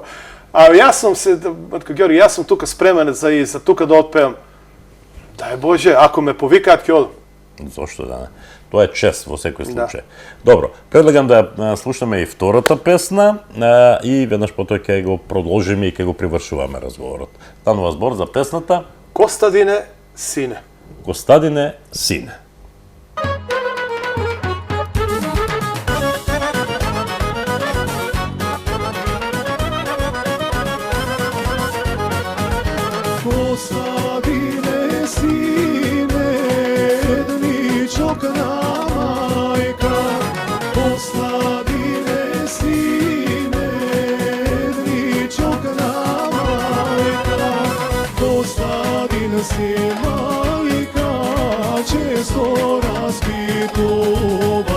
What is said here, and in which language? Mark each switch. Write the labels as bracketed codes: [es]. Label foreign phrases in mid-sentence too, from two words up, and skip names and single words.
[mk] Јас сум Георги, јас сум тука спремен за тука да отпеам. Дај Боже, ако ме повикаат, ќе одам. Зошто да не? Тоа е чест во секој случај. Добро, предлагам да слушаме и втората песна и веднаш потоа ќе го продолжиме и ќе го привршуваме разговорот. Станува збор за песната Костадине сине. Костадине сине. Костадине сине, једничок на мајка. Костадине сине, једничок на мајка. Костадин си мајка, често распитова.